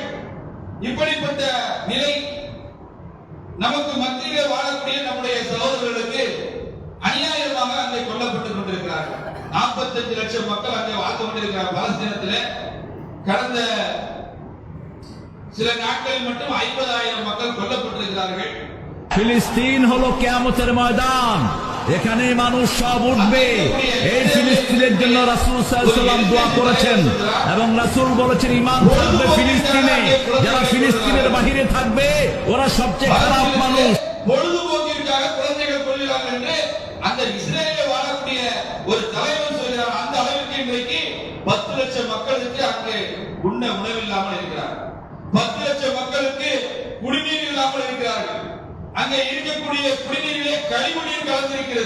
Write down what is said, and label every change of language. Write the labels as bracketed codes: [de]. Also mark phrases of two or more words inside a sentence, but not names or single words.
[ta] இப்படிப்பட்ட நிலை நமக்கு மத்தியிலே வாழக்கூடிய நம்முடைய சகோதரர்களுக்கு அநியாயமாக அங்கே கொல்லப்பட்டுக் கொண்டிருக்கிறார்கள். 45 லட்சம் மக்கள் அங்கே வாழ்ந்து கொண்டிருக்கிறார் பாலஸ்தீனத்திலே. கடந்த சில நாட்களில் மட்டும் 50,000 மக்கள் கொல்லப்பட்டிருக்கிறார்கள். [bn] ফিলিস্তিন হলো কিয়ামতের ময়দান, এখানে মানুষ সব উঠবে। এই ফিলিস্তিনের জন্য রাসূল [ar] صلى الله عليه وسلم [bn] দোয়া করেছেন এবং রাসূল বলেছেন ঈমান থাকবে ফিলিস্তিনে, যারা ফিলিস্তিনের বাহিরে থাকবে ওরা সবচেয়ে খারাপ মানুষ। [ta] பொழுதுபோக்கிற்காக குழந்தைகள் கொள்கிறார்கள் என்று அந்த இஸ்ரேலில் வாழக்கூடிய ஒரு தலைவர் சொல்கிறார். அந்த அளவிற்கு இன்றைக்கு 10 லட்சம் மக்களுக்கு அங்கே உண்ண உணவில்லாமல் இருக்கிறார். 10 லட்சம் மக்களுக்கு குடிநீர் இல்லாமல் இருக்கிறார்கள். அங்கே இருக்கக்கூடிய குடிநீரிலே கழிவுநீர் கலந்திருக்கிறது.